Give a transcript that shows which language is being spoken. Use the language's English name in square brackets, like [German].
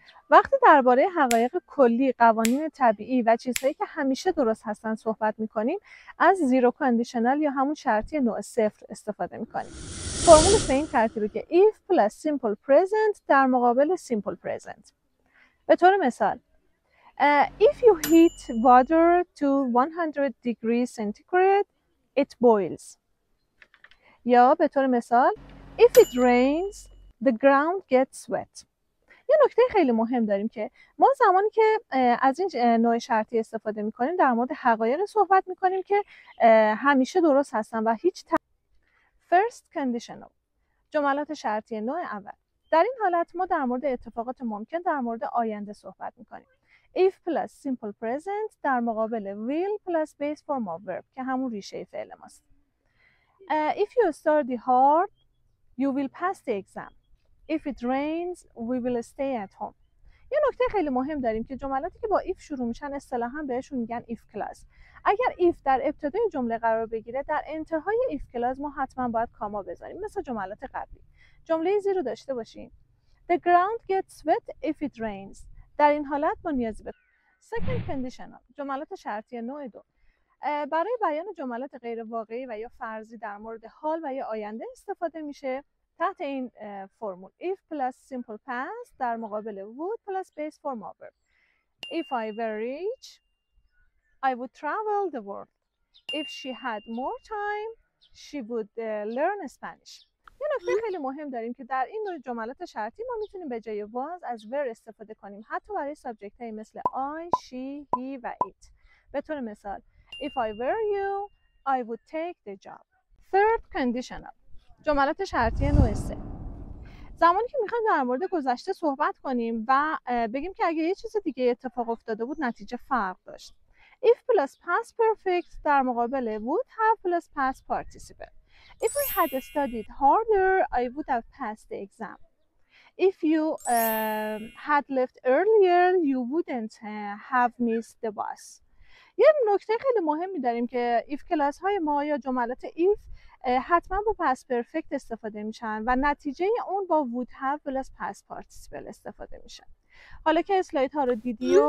[Persian] وقتی درباره حقایق کلی، قوانین طبیعی و چیزهایی که همیشه درست هستن صحبت می‌کنیم، از زیرو کاندیشنال یا همون شرطی نوع صفر استفاده می‌کنیم. فرمولش به این ترتیبه که [English] if plus simple present [Persian] در مقابل [English] simple present. [Persian] به طور مثال [English] if you heat water to 100 degrees centigrade it boils. [Persian] یا به طور مثال [English] if it rains the ground gets wet. [Persian] یه نکته خیلی مهم داریم که ما زمانی که از این نوع شرطی استفاده می‌کنیم در مورد حقایق صحبت می‌کنیم که همیشه درست هستن و هیچ first conditional جملات شرطی نوع اول. در این حالت ما در مورد اتفاقات ممکن در مورد آینده صحبت می‌کنیم. [English] if plus simple present [Persian] در مقابل [English] will plus base form of verb [Persian] که همون ریشه فعل ماست. [English] if you study hard you will pass the exam. If it rains, we will stay at home. [Persian] یه نکته خیلی مهم داریم که جملاتی که با if شروع میشن اصطلاحاً بهشون میگن if clause. اگر if در ابتدای جمله قرار بگیره در انتهای if clause ما حتما باید کاما بذاریم مثل جملات قبلی. جمله زیر رو داشته باشیم. [English] The ground gets wet if it rains. [Persian] در این حالت ما نیازی به second conditional جملات شرطی نوع دو. برای بیان جملات غیر واقعی و یا فرضی در مورد حال و یا آینده استفاده میشه تحت این فرمول [English] if plus simple past [Persian] در مقابل [English] would plus base form of verb. If I were rich I would travel the world. If she had more time she would learn Spanish. [Persian] یه نکته خیلی مهم داریم که در این نوع جملات شرطی ما میتونیم به جای was از were استفاده کنیم حتی برای سابجکت های مثل I, she, he و it. به طور مثال [English] If I were you I would take the job. [Persian] Third conditional جملات شرطی نوع سه. زمانی که میخوایم در مورد گذشته صحبت کنیم و بگیم که اگه یه چیز دیگه اتفاق افتاده بود نتیجه فرق داشت. [English] If plus past perfect [Persian] در مقابل [English] would have plus past participle. If I had studied harder I would have passed the exam. If you had left earlier you wouldn't have missed the bus. [Persian] یه نکته خیلی مهمی داریم که if کلاس های ما یا جملات if حتما با past perfect استفاده میشن و نتیجه اون با [English] would have plus past participle [Persian] استفاده میشن. حالا که اسلاید ها رو دیدی و